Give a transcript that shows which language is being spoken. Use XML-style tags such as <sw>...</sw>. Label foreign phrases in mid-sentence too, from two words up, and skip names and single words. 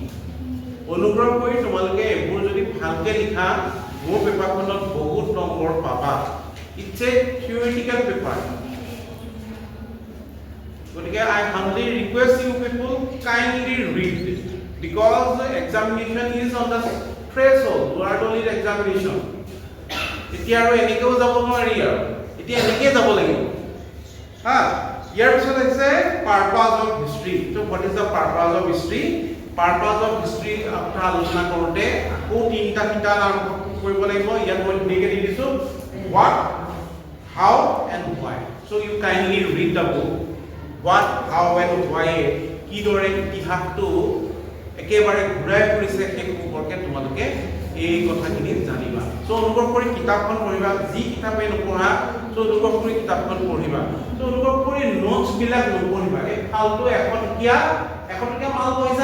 <as>অনুগ্ৰহ কৰি তোমালোকে এইবোৰ যদি ভালকে লিখা মোৰ পেপাৰখনত বহুত নম্বৰ পাবা।</as> <en>It's a theoretical paper. গতিকে I humbly request you people kindly read because the examination is on the threshold, word-only examination.</en> <as>এতিয়া আৰু এনেকেও যাব নোৱাৰি আৰু এতিয়া এনেকে যাব লাগিব হা ইয়াৰ পিছত আছে</as> <en>purpose of history. So what is the purpose of history? Purpose of history</en> <as>আপোনাৰ আলোচনা কৰোঁতে আকৌ তিনিটা কিতাপ আৰম্ভ কৰিব লাগিব ইয়াত মই ধুনীয়াকৈ দি দিছোঁ</as> <en>what, how and why. So you kindly read the book. What, how and why</en> <as>কিদৰে ইতিহাসটো একেবাৰে ঘূৰাই ফুৰিছে সেই সম্পৰ্কে তোমালোকে এই কথাখিনি জানিবা সো অনুগ্ৰহ কৰি কিতাপখন পঢ়িবা যি কিতাপে নপঢ়া সো অনুগ্ৰহ কৰি কিতাপখন পঢ়িবা সো অনুগ্ৰহ কৰি নোটছ বিলাক নপঢ়িবা এই ফালতু এখনটকীয়া মাল পঢ়িছা</as>